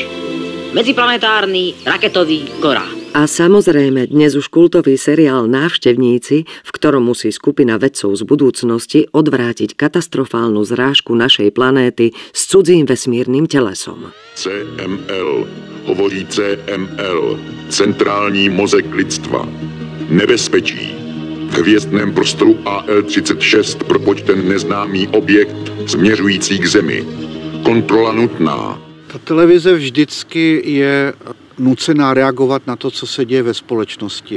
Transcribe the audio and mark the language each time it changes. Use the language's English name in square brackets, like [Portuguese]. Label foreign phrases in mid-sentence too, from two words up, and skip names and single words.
[Slovak] Medziplanetárny raketový gorák. A samozrejme dnes už kultový seriál Návštevníci, v ktorom musí skupina vedcov z budúcnosti odvrátiť katastrofálnu zrážku našej planéty s cudzím vesmírnym telesom. CML, hovorí CML, [Czech] centrální mozek lidstva. Nebezpečí. V hvězdném prostoru AL-36 propočten neznámý objekt směřující k Zemi. Kontrola nutná. Ta televize vždycky je nucená reagovat na to, co se děje ve společnosti.